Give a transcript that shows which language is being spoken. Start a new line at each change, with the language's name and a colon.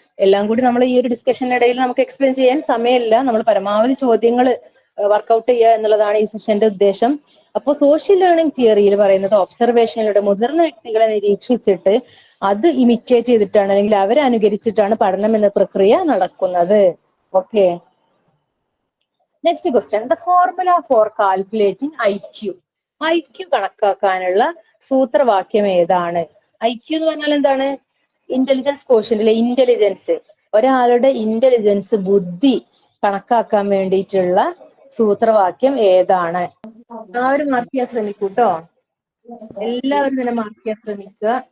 Malayalam: എല്ലാം കൂടി നമ്മൾ ഈ ഒരു ഡിസ്കഷനിടയിൽ നമുക്ക് എക്സ്പ്ലെയിൻ ചെയ്യാൻ സമയമില്ല. നമ്മൾ പരമാവധി ചോദ്യങ്ങൾ വർക്ക്ഔട്ട് ചെയ്യുക എന്നുള്ളതാണ് ഈ സെഷന്റെ ഉദ്ദേശം. അപ്പോൾ സോഷ്യൽ ലേണിംഗ് തിയറിയിൽ പറയുന്നത് ഒബ്സർവേഷനിലൂടെ മുതിർന്ന വ്യക്തികളെ നിരീക്ഷിച്ചിട്ട് അത് ഇമിറ്റേറ്റ് ചെയ്തിട്ടാണ് അല്ലെങ്കിൽ അവരെ അനുകരിച്ചിട്ടാണ് പഠനം എന്ന പ്രക്രിയ നടക്കുന്നത്.
English: Okay. Next question. The formula for calculating IQ.
Malayalam: IQ കണക്കാക്കാനുള്ള സൂത്രവാക്യം ഏതാണ്? IQ എന്ന് പറഞ്ഞാൽ എന്താണ്? ഇന്റലിജൻസ് ക്വോഷ്യന്റിലെ ഇന്റലിജൻസ്, ഒരാളുടെ ഇന്റലിജൻസ്, ബുദ്ധി കണക്കാക്കാൻ വേണ്ടിയിട്ടുള്ള സൂത്രവാക്യം ഏതാണ്? എല്ലാവരും മാർക്ക് ചെയ്യാൻ ശ്രമിക്കൂ കേട്ടോ. എല്ലാവരും തന്നെ മാർക്ക് ചെയ്യാൻ ശ്രമിക്കുക.